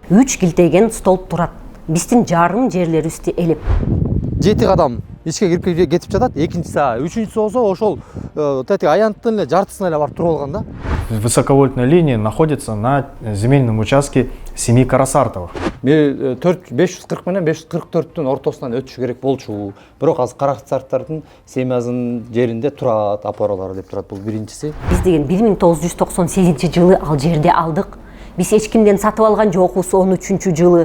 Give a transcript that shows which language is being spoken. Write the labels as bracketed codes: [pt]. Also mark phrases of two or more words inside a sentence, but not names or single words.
[ky] 3 килтеген столб турат. Биздин жарым жерлерибизди элеп. 7 кадам ичке кирип кетип жатат. Экинчиси, үчүнчүсү болсо ошол тетиги аянттын эле жартысына эле барып туруп алган да. [ru] Высоковольтная линия находится на земельном участке семьи Карасартовых. [ky] 540 менен 544-тün ортосунан өтүш керек болчу. Бирок азыр Карасартовдун семьясынын жеринде турат апаралары деп турат. Бул биринчиси. Биз деген 1998-жылы ал жерде алдык. Биз эч кимден сатып алган жокпуз 13-жылы.